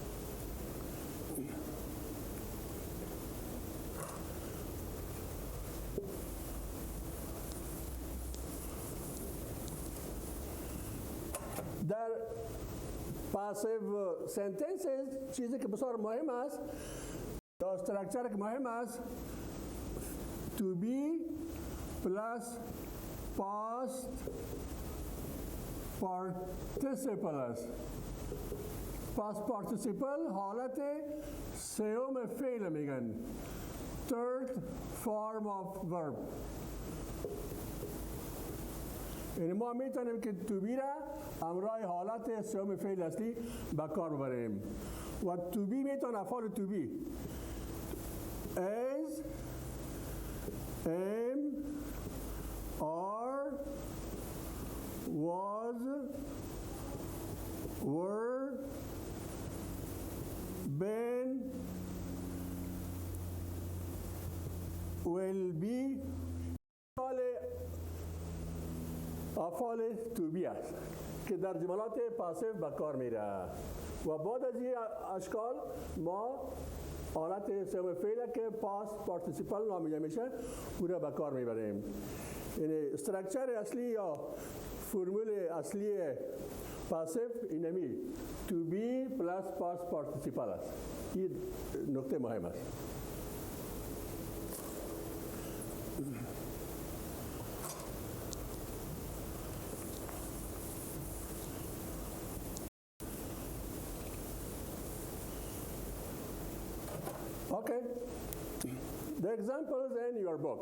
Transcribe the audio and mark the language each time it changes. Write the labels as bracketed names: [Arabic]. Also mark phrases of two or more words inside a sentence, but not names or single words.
[Persian] در [English] passive sentences [Persian] چیزی که بسیار مهم است یا استراکچر که مهم است [English] to be plus past participle [Persian] است. [English] past participle [Persian] حالت سوم فعل میگن، [English] third form of verb. [Persian] یعنی ما میتونیم که [English] to be [Persian] را همراه حالت سوم فعل اصلی به کار ببریم و to be میتونه افعال [English] to be is، am، are، was، were، been، will be، [Persian] افعال [English] to be [Persian] است که در جملات پاسیو به کار میره و بعد از این اشکال ما حالت سوم فعل که [English] past participle [Persian] نامیده میشه او را به کار میبریم. یعنی استراکچر اصلی یا فرمول اصلی پاسیو اینمی [English] to be plus past participle [Persian] است. این نکته مهم است. [English] Okay, the examples in your book.